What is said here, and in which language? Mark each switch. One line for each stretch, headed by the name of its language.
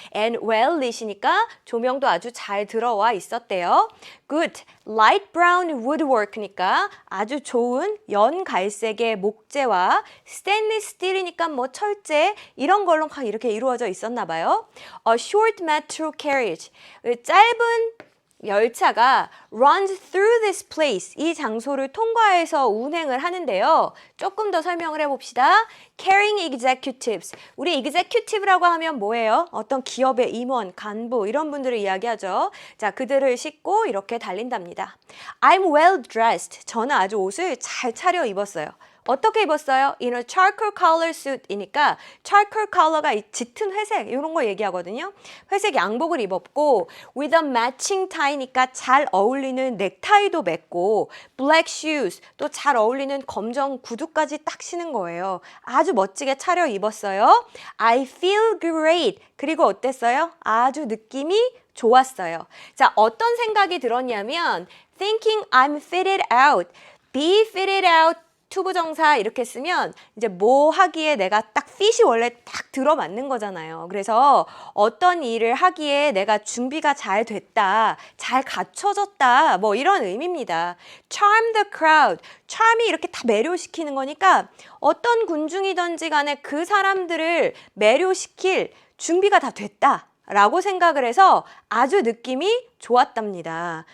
English: And well lit
Korean: 이니까 조명도 아주 잘 들어와 있었대요.
English: Good. light brown woodwork
Korean: 니까 아주 좋은 연갈색의 목재와 stainless steel이니까 뭐 철제 이런 걸로 이렇게 이루어져 있었나 봐요.
English: A short metro carriage.
Korean: 짧은 열차가
English: runs through this place.
Korean: 이 장소를 통과해서 운행을 하는데요. 조금 더 설명을 해봅시다.
English: Carrying executives.
Korean: 우리 executive라고 하면 뭐예요? 어떤 기업의 임원, 간부 이런 분들을 이야기하죠. 자, 그들을 싣고 이렇게 달린답니다.
English: I'm well dressed.
Korean: 저는 아주 옷을 잘 차려 입었어요. 어떻게 입었어요?
English: In a charcoal color suit
Korean: 이니까 charcoal color가 이 짙은 회색 이런 거 얘기하거든요. 회색 양복을 입었고
English: with a matching tie
Korean: 니까 잘 어울리는 넥타이도 맸고
English: black shoes
Korean: 또 잘 어울리는 검정 구두까지 딱 신은 거예요. 아주 멋지게 차려 입었어요.
English: I feel great.
Korean: 그리고 어땠어요? 아주 느낌이 좋았어요. 자, 어떤 생각이 들었냐면
English: thinking I'm fitted out. Be fitted out
Korean: 투부정사 이렇게 쓰면 이제 뭐 하기에 내가 딱 fit이 원래 딱 들어맞는 거잖아요. 그래서 어떤 일을 하기에 내가 준비가 잘 됐다, 잘 갖춰졌다, 뭐 이런 의미입니다.
English: charm the crowd.
Korean: charm이 이렇게 다 매료시키는 거니까 어떤 군중이든지 간에 그 사람들을 매료시킬 준비가 다 됐다 라고 생각을 해서 아주 느낌이 좋았답니다.